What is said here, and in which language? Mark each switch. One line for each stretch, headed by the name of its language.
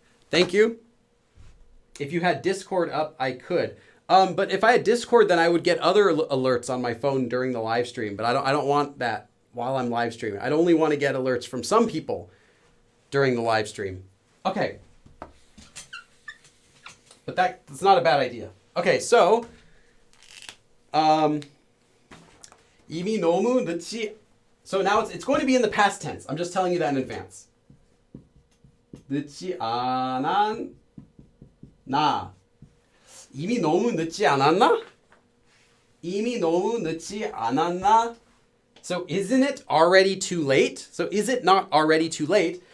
English: Thank you. If you had Discord up, I could. But if I had Discord, then I would get other alerts on my phone during the live stream. But I don't want that while I'm live streaming. I'd only want to get alerts from some people during the live stream. Okay. But that's not a bad idea. Okay, so
Korean: 이미 너무 늦지.
English: So now it's going to be in the past tense. I'm just telling you that in advance.
Korean: 늦지 않았나? 이미 너무 늦지 않았나? 이미 너무 늦지 않았나?
English: So isn't it already too late? So is it not already too late?